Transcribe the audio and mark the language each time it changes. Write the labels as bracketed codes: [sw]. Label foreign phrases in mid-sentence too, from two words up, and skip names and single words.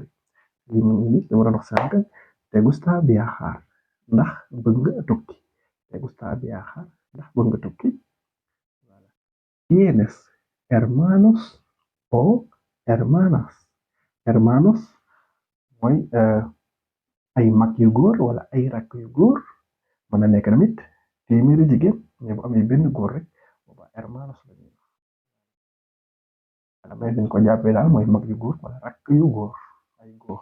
[wo] Lii mu ngi nii dama doon wax sànq [es] te gusta viajar [wo] ndax bëgg nga tukki. [es] Te gusta viajar [wo] ndax bëgg nga tukki. Voilà. [es] ¿Tienes hermanos o hermanas? [wo] Hermanos mooy ay mag yu góor wala ay rakk yu góor mën na nekk tamit téeméeri jigéen mais bu amee benn góor rek booba hermanos la ñuy wax. Voilà mais dañ ko jàppee daal mooy mag yu góor wala rakk yu góor ay góor.